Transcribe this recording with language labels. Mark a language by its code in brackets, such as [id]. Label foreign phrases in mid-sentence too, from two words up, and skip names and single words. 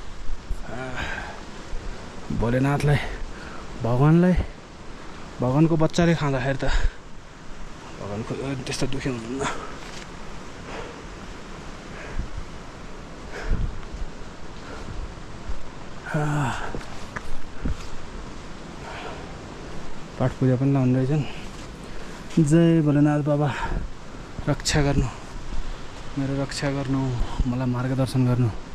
[ne] भोलेनाथलाई, भगवानको बच्चाले खाँदाखेरि त भगवानको त्यस्तो दुःखी हुनुहुन्न। पाठ पूजा पनि लाउनु रहेछन्। जय भोलेनाथ बाबा, रक्षा गर्नु, मेरो रक्षा गर्नु, मलाई मार्गदर्शन गर्नु।